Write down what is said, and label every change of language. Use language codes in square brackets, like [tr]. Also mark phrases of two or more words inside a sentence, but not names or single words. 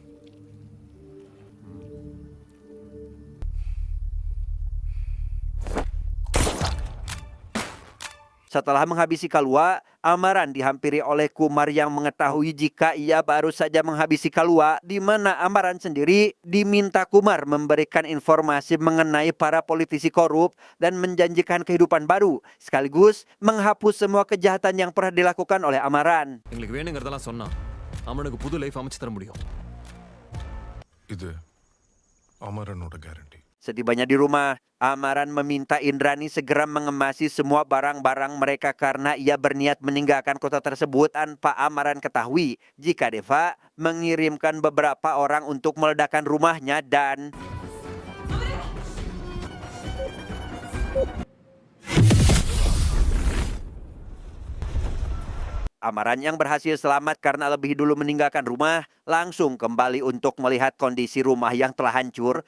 [id] Setelah menghabisi Kalua, Amaran dihampiri oleh Kumar yang mengetahui jika ia baru saja menghabisi Kalua, di mana Amaran sendiri diminta Kumar memberikan informasi mengenai para politisi korup dan menjanjikan kehidupan baru, sekaligus menghapus semua kejahatan yang pernah dilakukan oleh Amaran. [ta] எங்களுக்கு வேணுங்கிறதெல்லாம் சொன்னா அவனுக்கு புது லைஃப் அமைச்சு தர முடியும். இது அமரனோட கேரண்டி. [id] Setibanya di rumah, Amaran meminta Indrani segera mengemasi semua barang-barang mereka karena ia berniat meninggalkan kota tersebut tanpa Amaran ketahui jika Deva mengirimkan beberapa orang untuk meledakkan rumahnya dan Amaran yang berhasil selamat karena lebih dulu meninggalkan rumah langsung kembali untuk melihat kondisi rumah yang telah hancur.